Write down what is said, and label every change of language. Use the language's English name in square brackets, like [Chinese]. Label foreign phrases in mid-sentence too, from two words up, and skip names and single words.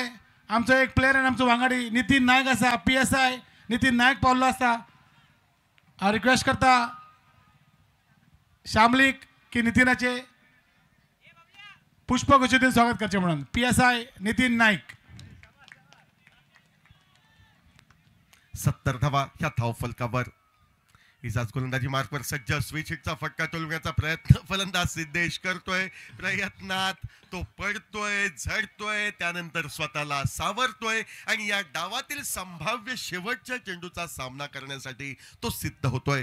[Konkani] आमचो एक प्लेयर आनी आमचो वांगडी नितीन नायक आसा. PSI नितीन नायक पावल्लो आसा. हांव रिक्वेस्ट करता शामलीक की नितीनाचे पुष्पगुच्छ दिवन स्वागत करचें म्हणून. PSI नितीन नायक. [Marathi] 70 धावा ह्या धावफलकावर. इजाज गोलंदाजी मार्कवर सज्ज. स्विच हिटचा फटका टोलवण्याचा प्रयत्न फलंदाज सिद्धेश करतोय. प्रयत्नात तो पडतोय, झडतोय, त्यानंतर स्वतःला सावरतोय आणि या डावातील संभाव्य शेवटच्या चेंडूचा सामना करण्यासाठी तो सिद्ध होतोय.